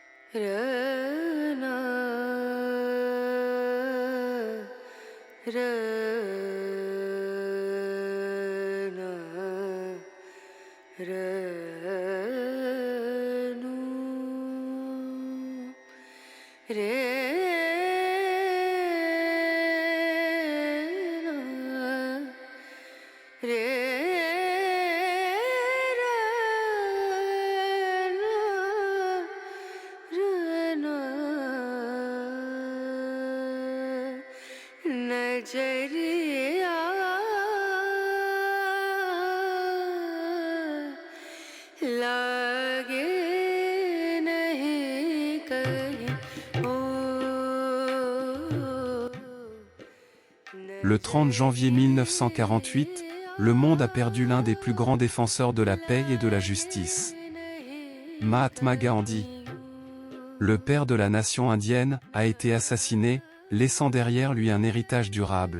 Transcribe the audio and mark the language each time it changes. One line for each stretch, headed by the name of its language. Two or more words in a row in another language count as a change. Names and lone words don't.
Hindi: re na re na re nu re na re नजरिया लागे नहीं कहीं ओ
French: Le 30 janvier 1948, le monde a perdu l'un des plus grands défenseurs de la paix et de la justice. Mahatma Gandhi, le père de la nation indienne, a été assassiné, laissant derrière lui un héritage durable.